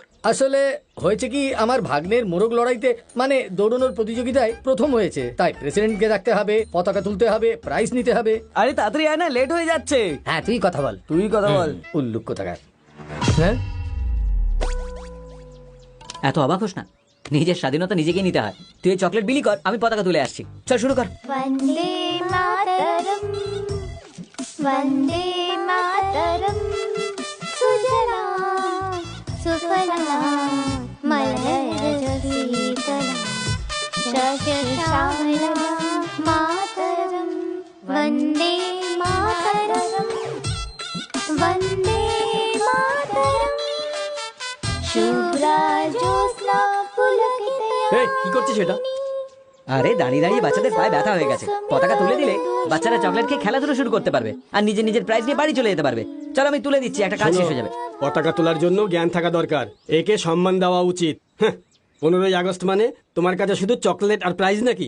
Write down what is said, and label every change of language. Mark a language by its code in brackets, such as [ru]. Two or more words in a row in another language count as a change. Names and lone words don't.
[bn] আসলে হয়েছে কি, আমার ভাগ্নের মোরগ লড়াইতে মানে দৌড়ানোর প্রতিযোগিতায় প্রথম হয়েছে, তাই প্রেসিডেন্টকে রাখতে হবে, পতাকা তুলতে হবে, প্রাইজ নিতে হবে। আরে তাড়াতাড়ি আয় না, লেট হয়ে যাচ্ছে। হ্যাঁ, তুই কথা বল। তুই কথা বল। উল্লুক কোথাকার। হ্যাঁ, এত অবাক হোস না, নিজের স্বাধীনতা নিজেকেই নিতে হয়। তুই এই চকলেট বিলি কর, আমি পতাকা তুলে আসছি। চল শুরু কর। [sa] वन्दे मातरम् वन्दे मातरम् सुजला सुफला मलयज शीतला शस्यश्यामला मातरम् वन्दे मातरम् वन्दे मातरम् शुभ्रा ज्योत्स्ना [bn] এই কি করছিস এটা? আরে দাঁড়িয়ে দাঁড়িয়ে বাচ্চাদের পায়ে ব্যথা হয়ে গেছে, পতাকা তুলে দিলে বাচ্চারা চকলেট খেয়ে খেলাধুলো শুরু করতে পারবে আর নিজের নিজের প্রাইজ নিয়ে বাড়ি চলে যেতে পারবে। চলো আমি তুলে দিচ্ছি, একটা কাজ শেষ হয়ে যাবে। পতাকা তোলার জন্য জ্ঞান থাকা দরকার, একে সম্মান দেওয়া উচিত। 15ই আগস্ট মানে তোমার কাছে শুধু চকলেট আর প্রাইজ নাকি?